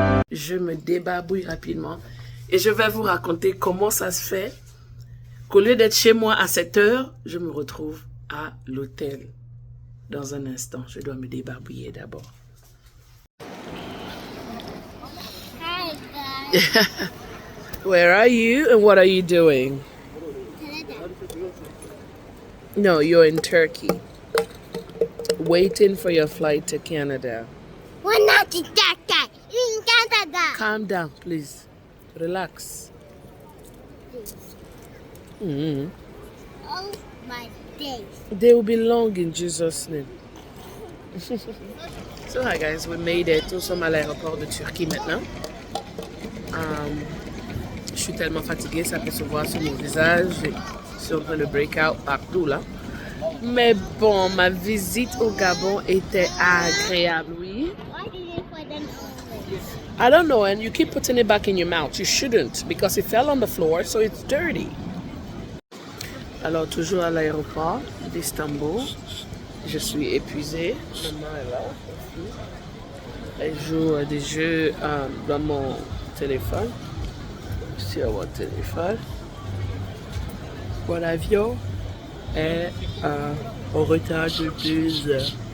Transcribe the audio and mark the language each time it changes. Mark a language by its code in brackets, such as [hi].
[fr] je me débarbouille rapidement et je vais vous raconter comment ça se fait qu'au lieu d'être chez moi à 7 heures, je me retrouve à l'hôtel. Dans un instant, je dois me débarbouiller d'abord. [en] Hi, guys. Where are you and what are you doing? No, you're in Turkey. Waiting for your flight to Canada. We're not in Canada. In Canada. Calm down, please. Relax. Mm-hmm. Oh my days. They will be long in Jesus' name. So hi guys, we made it. [fr] Nous sommes à l'aéroport de Turquie maintenant. Je suis tellement fatiguée, ça peut se voir sur mon visage. Je suis en train de [en] break out [fr] partout là. Mais bon, ma visite au Gabon était agréable, oui. [en] Why did you put them always? I don't know, and you keep putting it back in your mouth. You shouldn't, because it fell on the floor, so it's dirty. [fr] Alors, toujours à l'aéroport d'Istanbul. Je suis épuisée. Maman est là. Elle joue à des jeux dans mon téléphone. Sur mon téléphone. Mon avion est en retard de 2 heures.